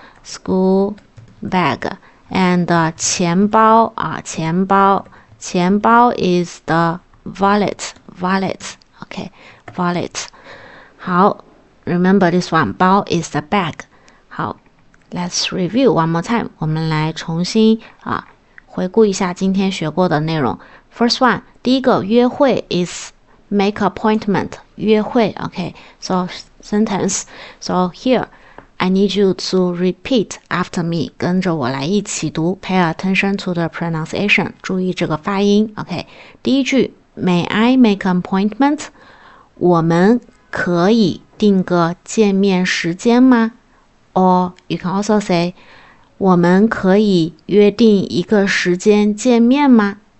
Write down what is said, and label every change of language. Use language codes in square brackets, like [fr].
[en] School bag. And 钱包钱包 is the wallet. Okay, wallet. 好 remember this one. 包 is the bag. 好 let's review one more time. [zh] 我们来重新回顾一下今天学过的内容 [en] First one [zh] 第一个约会 is make appointment 约会 [en] Okay, so sentence So here I need you to repeat after me. [zh] 跟着我来一起读。 [en] Pay attention to the pronunciation. [zh] 注意这个发音。 [en] OK， 第一句 May I make an appointment? [zh] 我们可以定个见面时间吗？ [en] Or you can also say [zh] 我们可以约定一个时间见面吗？